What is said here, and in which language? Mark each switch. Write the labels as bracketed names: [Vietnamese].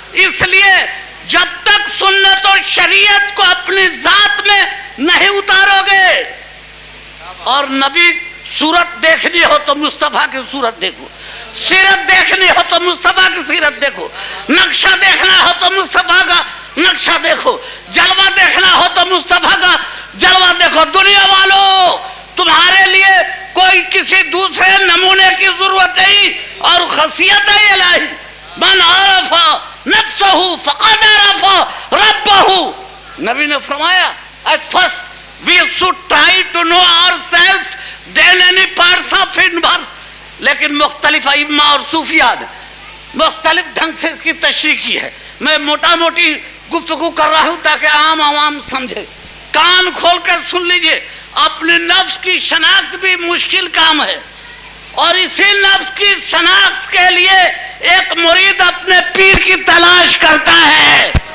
[Urdu] اس لیے جب تک سنت اور شریعت کو اپنی ذات میں نہیں اتارو گے, اور نبی صورت دیکھنی ہو تو مصطفیٰ کی صورت دیکھو, سیرت دیکھنی ہو تو مصطفیٰ کی سیرت دیکھو, نقشہ دیکھنا ہو تو مصطفیٰ کا نقشہ دیکھو, جلوہ دیکھنا ہو تو مصطفیٰ کا جلوہ دیکھو. دنیا والوں تمہارے لیے کوئی کسی دوسرے نمونے کی ضرورت نہیں. اور خصیت الہی [Arabic] من عرف نفسہ فقد عرف ربہ, [Urdu] نبی نے فرمایا [English] at first we should try to know ourselves than any parts of universe. [Urdu] لیکن مختلف ائمہ اور صوفیاء نے مختلف ڈھنگ سے اس کی تشریح کی ہے. میں موٹا موٹی گفتگو کر رہا ہوں تاکہ عام عوام سمجھے. کان کھول کر سن لیجئے. اپنے نفس کی شناخت بھی مشکل کام ہے، اور اسی نفس کی شناخت کے لیے ایک مرید اپنے پیر کی تلاش کرتا ہے.